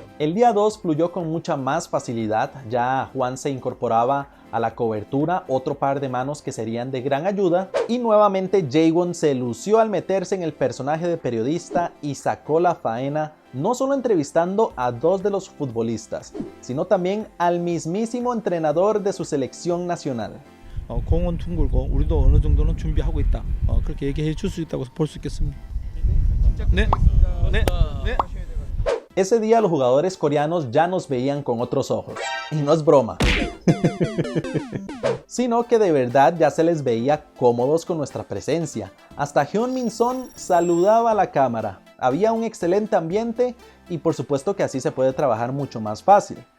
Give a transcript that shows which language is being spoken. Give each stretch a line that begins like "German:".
Spanish: El día 2 fluyó con mucha más facilidad, ya Juan se incorporaba a la cobertura, otro par de manos que serían de gran ayuda y nuevamente Jaewon se lució al meterse en el personaje de periodista y sacó la faena no solo entrevistando a dos de los futbolistas, sino también al mismísimo entrenador de su selección nacional.
Korean: 공은 둥글고 우리도 어느 정도는 준비하고 있다. 그렇게 얘기해 줄 수 있다고 볼 수 있겠습니다. 네.
Spanish: Ese día los jugadores coreanos ya nos veían con otros ojos. Y no es broma. Sino que de verdad ya se les veía cómodos con nuestra presencia. Hasta Hyun Min Son saludaba a la cámara. Había un excelente ambiente y por supuesto que así se puede trabajar mucho más fácil.